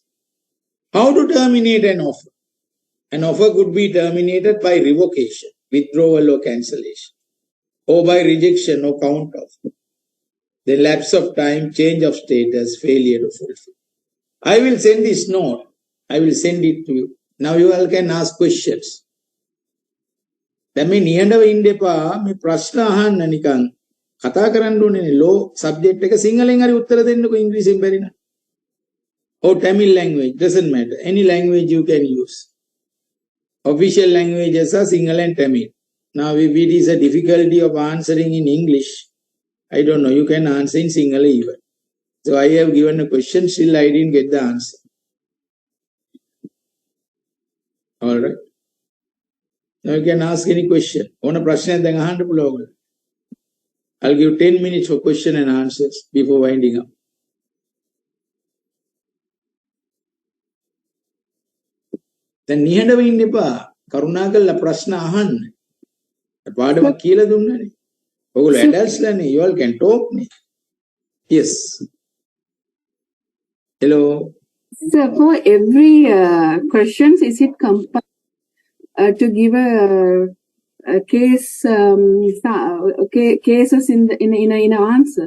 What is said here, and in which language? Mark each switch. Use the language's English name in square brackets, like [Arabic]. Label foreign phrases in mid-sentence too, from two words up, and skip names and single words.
[English] How to terminate an offer? An offer could be terminated by revocation, withdrawal or cancellation, or by rejection or count off. The lapse of time, change of status, failure to fulfill. I will send this note. I will send it to you. Now you all can ask questions. [Sinhala] දැන් මේ නිහඬව ඉන්න එපා. මේ ප්‍රශ්න අහන්න නිකන් කතා කරන්න ඕනේ. [English] law subject [Sinhala] එක සිංහලෙන් හරි උත්තර දෙන්නකෝ ඉංග්‍රීසියෙන් බැරි නම්. [English] Or Tamil language, doesn't matter. Any language you can use. official languages are Sinhala and Tamil. Now, if it is a difficulty of answering in English, I don't know, you can answer in Sinhala even. So I have given a question, still I didn't get the answer. All right. Now you can ask any question. I'll give 10 minutes for question and answers before winding up. [Sinhala] Then නිහඬව ඉන්න එපා. කරුණාකරලා ප්‍රශ්න අහන්න. පාඩම කියලා දුන්නනේ. ඔයගොල්ලෝ adults ලානේ. [English] You all can talk නේ. Yes. Hello. So for every questions, is it compulsory to give a case cases in an answer?